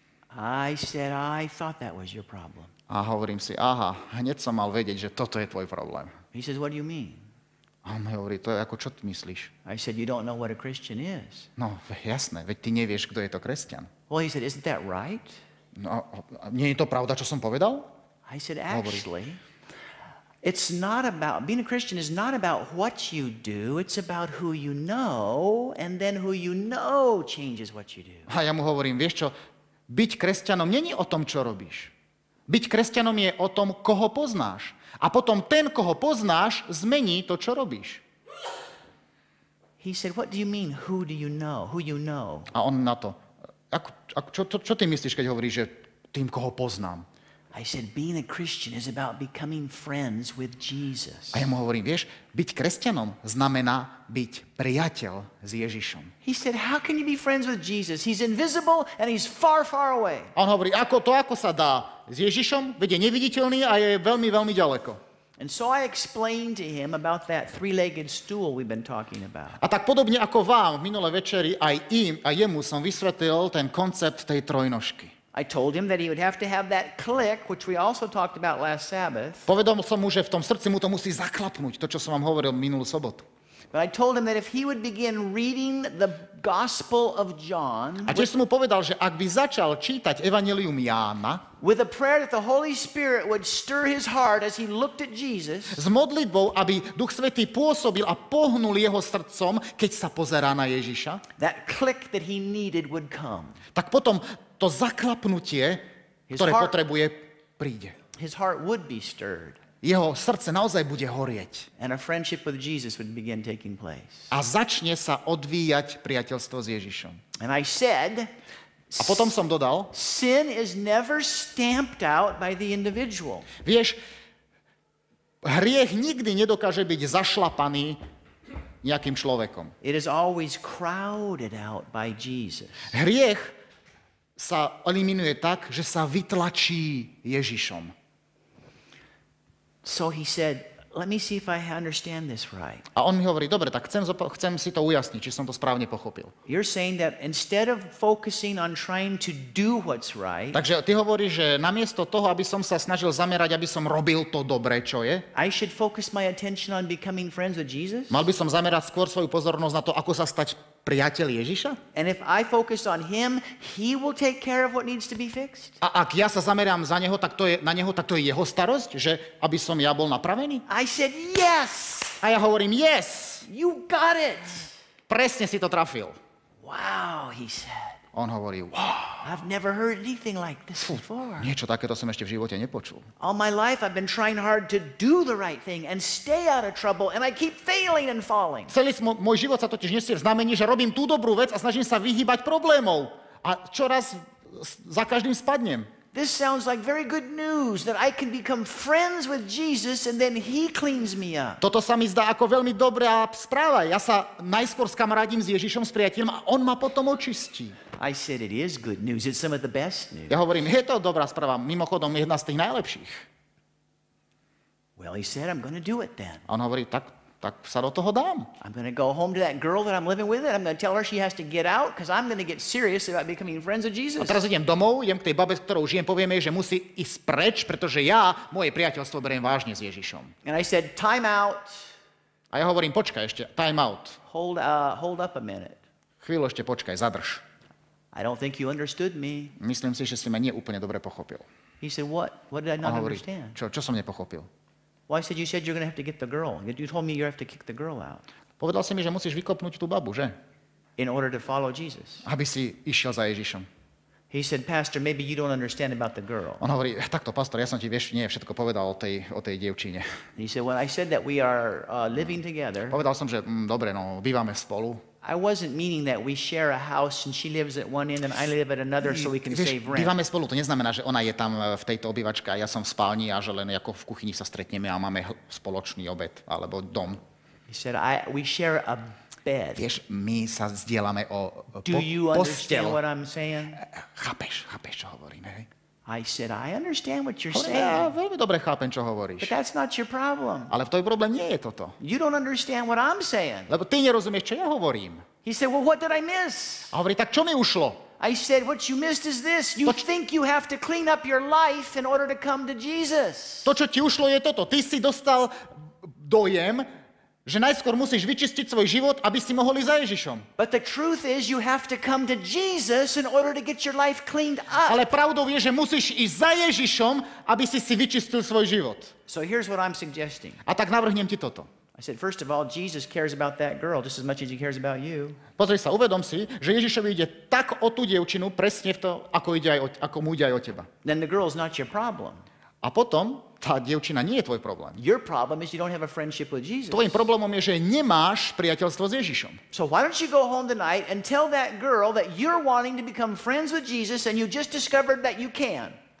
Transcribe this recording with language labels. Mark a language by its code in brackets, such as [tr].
[en] I said, I thought that was your problem. [sk] A hovorím si, aha, hneď som mal vedieť, že toto je tvoj problém. [en] He says, what do you mean? [sk] A on mi hovorí, to je ako, čo ty myslíš? [en] I said, you don't know what a Christian is. [sk] No, jasné, veď ty nevieš, kto je to kresťan. [en] Well, he said, isn't that right? [sk] No, nie je to pravda, čo som povedal? [en] I said, actually, it's not about, being a Christian is not about what you do, it's about who you know, and then who you know changes what you do. [sk] A ja mu hovorím, vieš čo, byť kresťanom není o tom, čo robíš. Byť kresťanom je o tom, koho poznáš. A potom ten, koho poznáš, zmení to, čo robíš. [en] He said, what do you mean, who do you know, who you know? [sk] A on na to, čo ty myslíš, keď hovoríš, že tým, koho poznám? [en] I said, being a Christian is about becoming friends with Jesus. [sk] A ja mu hovorím, vieš, byť kresťanom znamená byť priateľ s Ježišom. [en] He said, how can you be friends with Jesus? He's invisible and he's far, far away. [sk] A on hovorí, ako sa dá s Ježišom, veď je neviditeľný a je veľmi, veľmi ďaleko. [en] And so I explained to him about that three-legged stool we've been talking about. [sk] A tak podobne ako vám v minulé večeri, aj jemu som vysvetlil ten koncept tej trojnožky. [en] I told him that he would have to have that click, which we also talked about last Sabbath. [sk] Povedal som mu, že v tom srdci mu to musí zaklapnúť, to, čo som vám hovoril minulú sobotu. [en] But I told him that if he would begin reading the Gospel of John [sk] A tiež som mu povedal, že ak by začal čítať Evanjelium Jána [en] with a prayer that the Holy Spirit would stir his heart as he looked at Jesus, [sk] s modlitbou, aby Duch Svätý pôsobil a pohnul jeho srdcom, keď sa pozerá na Ježiša, [en] that click that he needed would come. [sk] tak potom to zaklapnutie, ktoré potrebuje, príde. [en] His heart would be stirred. [sk] Jeho srdce naozaj bude horieť. [en] And a friendship with Jesus would begin taking place. [sk] A začne sa odvíjať priateľstvo s Ježišom. [en] And I said, [sk] A potom som dodal, [en] sin is never stamped out by the individual. [sk] vieš, hriech nikdy nedokáže byť zašlapaný nejakým človekom. [en] It is always crowded out by Jesus. [sk] Hriech sa eliminuje tak, že sa vytlačí Ježišom. [en] So he said, let me see if I understand this right. [sk] A on mi hovorí, dobre, tak chcem si to ujasniť, či som to správne pochopil. [en] You're saying that instead of focusing on trying to do what's right, [sk] Takže ty hovoríš, že namiesto toho, aby som sa snažil zamerať, aby som robil to dobré, čo je, [en] I should focus my attention on becoming friends with Jesus? [sk] mal by som zamerať skôr svoju pozornosť na to, ako sa stať priateľ Ježiša? [en] And if I focus on him, he will take care of what needs to be fixed? [sk] A ak ja sa zamerám na neho, tak to je jeho starosť, že aby som ja bol napravený? [en] I said, yes, [sk] A ja hovorím, [en] yes, you got it. [sk] presne si to trafil. [en] Wow, he said. [sk] On hovorí, wow, [en] I've never heard anything like this before. [sk] niečo takéto som ešte v živote nepočul. [en] All my life I've been trying hard to do the right thing and stay out of trouble, and I keep failing and falling. [sk] Celý môj život sa totiž nesie v znamení, že robím tú dobrú vec a snažím sa vyhýbať problémov. A čoraz za každým spadnem. [en] This sounds like very good news that I can become friends with Jesus and then he cleans me up. [sk] Toto sa mi zdá ako veľmi dobrá správa. Ja sa najskôr skamarádim s Ježišom, s priateľom a on ma potom očistí. [en] I said it is good news. It's some of the best news. [sk] Ja hovorím, je to dobrá správa, mimochodom jedna z tých najlepších. [en] Well, he said, I'm going to do it then. [sk] A on hovorí, tak sa do toho dám. [en] I'm going to go home to that girl that I'm living with and I'm going to tell her she has to get out because I'm going to get serious about becoming friends with [sk] A [en] Jesus. [sk] teraz idem domov, idem k tej babe, s ktorou žijem, povieme jej, že musí ísť preč, pretože ja moje priateľstvo beriem vážne s Ježišom. [en] And I said, time out. [sk] A ja hovorím, počkaj ešte, [en] time out. Hold up a minute. [sk] Chvíľu ešte počkaj, zadrž. [en] I don't think you understood me. [sk] Myslím si, že si ma nie úplne dobre pochopil. [en] He said, what? What did I [sk] On [en] not [sk] hovorí, [en] understand? [sk] čo som nepochopil? [en] Well, I said, you said you're going to have to get the girl. You told me you have to kick the girl out [sk] Povedal si mi, že musíš vykopnúť tú babu, že? [en] in order to follow Jesus. [sk] Aby si išiel za Ježišom. [en] He said, Pastor, maybe you don't understand about the girl. [sk] On hovorí, takto, pastor, ja som ti, vieš, nie všetko povedal o tej dievčine. [en] He said, when I said that we are living together, [sk] Povedal som, že dobre, no, bývame spolu. [en] I wasn't meaning that we share a house and she lives at one end and I live at another so we can [sk] Vieš, [en] save rent. [sk] bývame spolu, to neznamená, že ona je tam v tejto obývačke a ja som v spálni a že len ako v kuchyni sa stretneme a máme spoločný obed alebo dom. [en] He said, we share a bed. [sk] Vieš, my sa zdieľame o [en] Do you understand [sk] posteľ. [en] what I'm saying? [sk] Chápeš, čo hovorím, hej? [en] I said, I understand what you're [sk] Hovorím, ja [en] saying, [sk] veľmi dobre chápem, čo [en] but [sk] hovoríš. [en] that's not your problem. [sk] Ale v tom problém nie je toto. [en] You don't understand what I'm saying. [sk] Lebo ty nerozumieš, čo ja hovorím. [en] He said, well, what did I miss? [sk] A hovorí, tak čo mi ušlo? [en] I said, what you missed is this. You think you have to clean up your life in order to come to Jesus. [sk] To, čo ti ušlo, je toto. Ty si dostal dojem, že najskôr musíš vyčistiť svoj život, aby si mohol ísť za Ježišom. [en] But the truth is you have to come to Jesus in order to get your life cleaned up. [sk] Ale pravdou je, že musíš ísť za Ježišom, aby si vyčistil svoj život. [en] So here's what I'm suggesting. [sk] A tak navrhnem ti toto. [en] I said, first of all, Jesus cares about that girl just as much as he cares about you. [sk] Pozri sa, uvedom si, že Ježišovi ide tak o tú dievčinu, presne v to, ako mu ide aj o teba. [en] Then the girl's not your problem. [sk] A potom tá dievčina nie je tvoj problém. [en] Your problem is you don't have a friendship with Jesus. [sk] Tvojím problémom je, že nemáš priateľstvo s Ježišom. [en] So why don't you go home tonight and tell that girl that you're wanting to become friends with Jesus and you just discovered that you can.